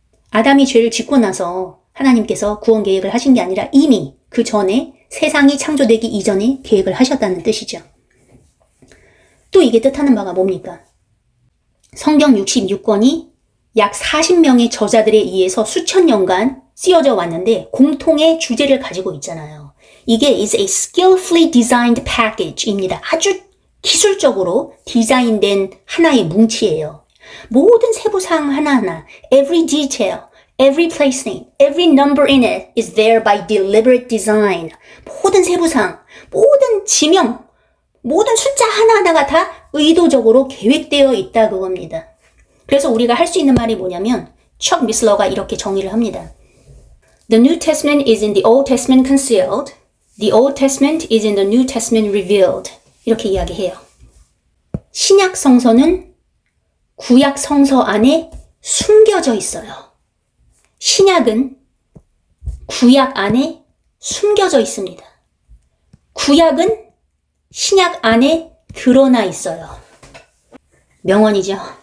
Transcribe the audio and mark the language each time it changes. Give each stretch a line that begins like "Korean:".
Korean: 아담이 죄를 짓고 나서 하나님께서 구원 계획을 하신 게 아니라 이미 그 전에 세상이 창조되기 이전에 계획을 하셨다는 뜻이죠. 또 이게 뜻하는 바가 뭡니까? 성경 66권이 약 40명의 저자들에 의해서 수천 년간 쓰여져 왔는데 공통의 주제를 가지고 있잖아요. 이게
English: is a skillfully designed package
Korean: 입니다. 아주 기술적으로 디자인된 하나의 뭉치예요. 모든 세부사항 하나하나,
English: every detail, every place name, every number in it is there by deliberate design.
Korean: 모든 세부사항, 모든 지명, 모든 숫자 하나하나가 다 의도적으로 계획되어 있다 그겁니다. 그래서 우리가 할 수 있는 말이 뭐냐면 척 미슬러가 이렇게 정의를 합니다.
English: The New Testament is in the Old Testament concealed. The Old Testament is in the New Testament revealed.
Korean: 이렇게 이야기해요. 신약 성서는 구약 성서 안에 숨겨져 있어요. 신약은 구약 안에 숨겨져 있습니다. 구약은 신약 안에 드러나 있어요. 명언이죠.